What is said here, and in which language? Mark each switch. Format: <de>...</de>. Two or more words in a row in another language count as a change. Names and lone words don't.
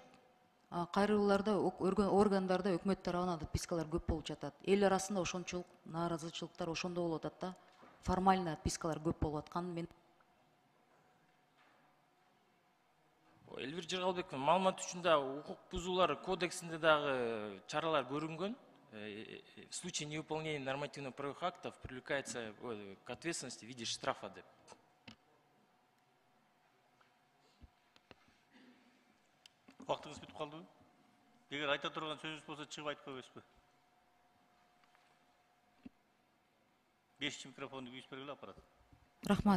<ky>Кайрылууларда, органдарда, өкмөт тарабынан отпискалар көп болуп жатат. Эл арасында ошончолук нааразычылыктар ошондо болуп атат да. Формально отпискалар көп болуп атканын мен Элвир Жыргалбек, маалымат үчүн да укук бузуулар кодексинде дагы чаралар көрүнгөн.</ky> <ru>В случае невыполнения нормативно-правовых актов привлекается к ответственности в виде штрафа деп.</ru> <ky>Вактыңыз бүтүп калдыбы? Эгер айта турган сөзүңүз болсо чыгып айтып койбойсузбу? 5 микрофонду күйүп бергиле аппарат. Рахмат.</ky>